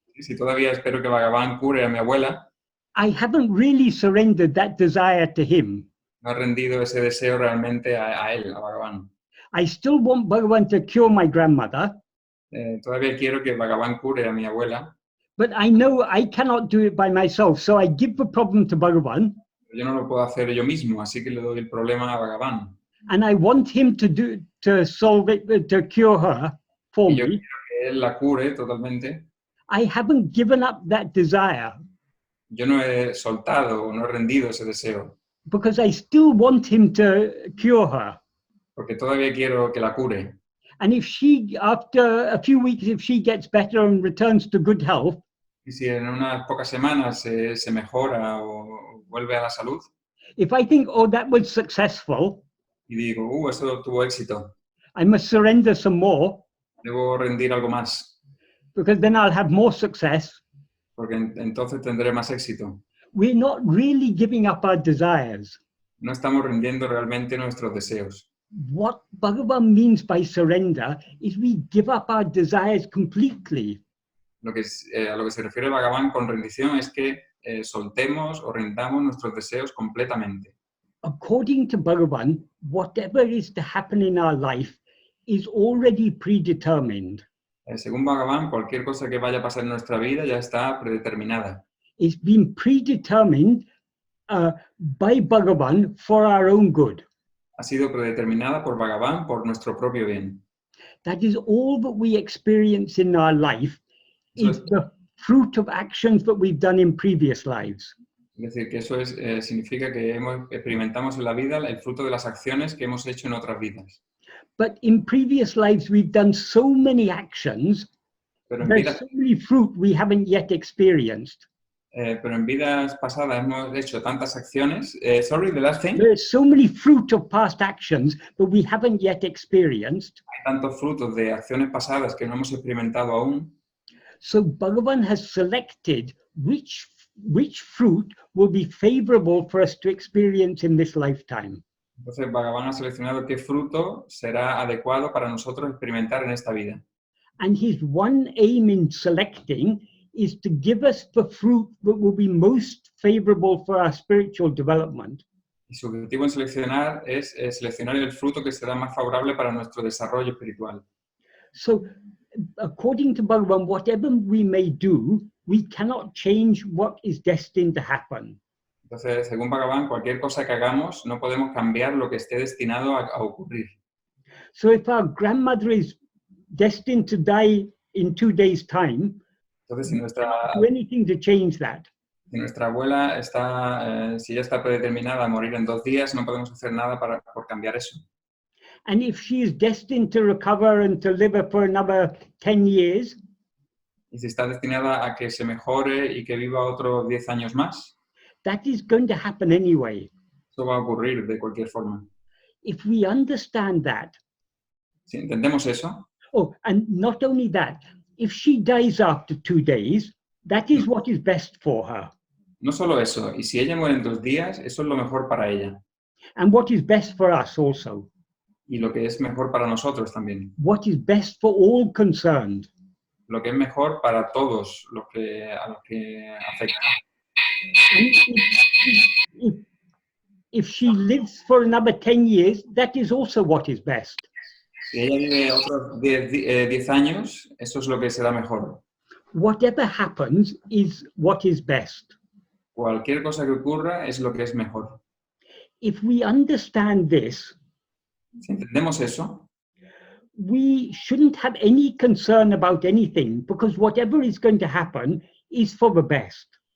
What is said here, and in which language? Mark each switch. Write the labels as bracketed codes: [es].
[es] Si todavía espero que Bhagavan cure a mi abuela, [en] I haven't really surrendered that desire to him. [es] no he rendido ese deseo realmente a él, a Bhagavan. [en] I still want Bhagavan to cure my grandmother, [es] Todavía quiero que Bhagavan cure a mi abuela, [en] but I know I cannot do it by myself, so I give the problem to Bhagavan, [es] pero yo no lo puedo hacer yo mismo, así que le doy el problema a Bhagavan. [en] and I want him to solve it, to cure her for [es] Y yo [en] me. [es] quiero que él la cure totalmente. [en] I haven't given up that desire [es] Yo no he soltado, no he rendido ese deseo, [en] because I still want him to cure her. [es] porque todavía quiero que la cure. [en] And if she, after a few weeks, if she gets better and returns to good health, [es] Y si en unas pocas semanas se mejora o vuelve a la salud, [en] if I think, oh, that was successful, [es] y digo, eso tuvo éxito, [en] I must surrender some more [es] debo rendir algo más, [en] because then I'll have more success. [es] porque entonces tendré más éxito. [en] We're not really giving up our desires. [es] No estamos rindiendo realmente nuestros deseos. [en] What Bhagavan means by surrender is we give up our desires completely. [es] A lo que se refiere Bhagavan con rendición es que soltemos o rindamos nuestros deseos completamente. [en] According to Bhagavan, whatever is to happen in our life is already predetermined. [es] Según Bhagavan, cualquier cosa que vaya a pasar en nuestra vida ya está predeterminada. [en] It's been predetermined by Bhagavan for our own good. [es] Ha sido predeterminada por Bhagavan por nuestro propio bien. [en] That is all that we experience in our life is the fruit of actions that we've done in previous lives. [es] Es decir, que eso significa que experimentamos en la vida el fruto de las acciones que hemos hecho en otras vidas. [en] But in previous lives, we've done so many actions, [es] Pero en, [en] there's so many fruit we haven't yet experienced. [es] pero en vidas pasadas hemos hecho tantas acciones. [en] Sorry, the last thing. There's so many fruit of past actions that we haven't yet experienced. [es] Hay tantos frutos de acciones pasadas que no hemos experimentado aún. [en] So Bhagavan has selected which fruit will be favorable for us to experience in this lifetime. [es] Entonces Bhagavan ha seleccionado qué fruto será adecuado para nosotros experimentar en esta vida. [en] And his one aim in selecting is to give us the fruit that will be most favorable for our spiritual development. [es] Y su objetivo en seleccionar es seleccionar el fruto que será más favorable para nuestro desarrollo espiritual. [en] So, according to Bhagavan, whatever we may do, we cannot change what is destined to happen. [es] Entonces, según Bhagavan, cualquier cosa que hagamos no podemos cambiar lo que esté destinado a ocurrir. [en] So if our grandmother is destined to die in 2 days' time, [es] Entonces, [en] we cannot do anything to change that. [es] si nuestra abuela si ya está predeterminada a morir en 2 días, no podemos hacer nada por cambiar eso. [en] And if she is destined to recover and to live for another 10 years, [es] y si está destinada a que se mejore y que viva otros 10 años más, [en] that is going to happen anyway. [es] eso va a ocurrir de cualquier forma. [en] If we understand that, [es] Si entendemos eso, [en] oh, and not only that, if she dies after 2 days, that is what is best for her. [es] no solo eso, y si ella muere en 2 días, eso es lo mejor para ella. [en] And what is best for us also. [es] Y lo que es mejor para nosotros también. [en] What is best for all concerned. [es] Lo que es mejor para todos a los que afecta. [en] And if she lives for another 10 years, that is also what is best. [es] Si ella vive otros 10 años, eso es lo que será mejor. [en] Whatever happens is what is best. [es] Cualquier cosa que ocurra es lo que es mejor. [en] If we understand this, [es] Si entendemos eso, [en] we shouldn't have any concern about anything, because whatever is going to happen is for the best.